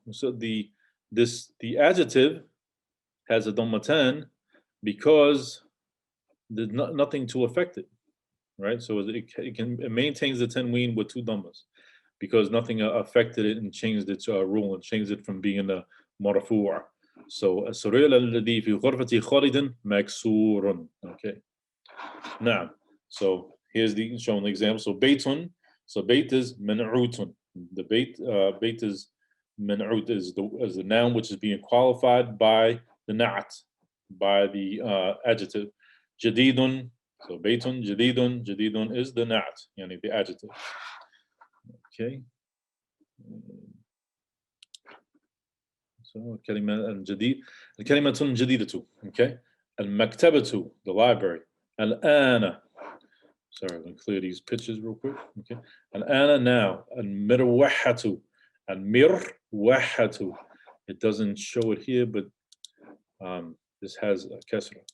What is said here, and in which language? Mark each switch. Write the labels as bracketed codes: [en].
[en] So the adjective has a dhammatan because there's nothing to affect it, right? So it maintains the tanween with two dhammas because nothing affected it and changed its rule and changed it from being a marfu'a. [ar] So السرير الذي في غرفة خالد مكسور. [en] Okay. Now, so here's showing the example. So baytun. So bayt is منعوت. The bayt is منعوت is the noun which is being qualified by the na'at, by the adjective. جديد. So baytun, jadidun is the na'at, yani the adjective. Okay. [ar] So كلمة الجديد, الكلمة جديدة. [en] Okay. المكتبة, the library. [ar] الآن. [en] Sorry, I'm going to clear these pictures real quick. [ar] Okay. الآن, now. المروحة. المروحة. [en] It doesn't show it here, but this has a kasra.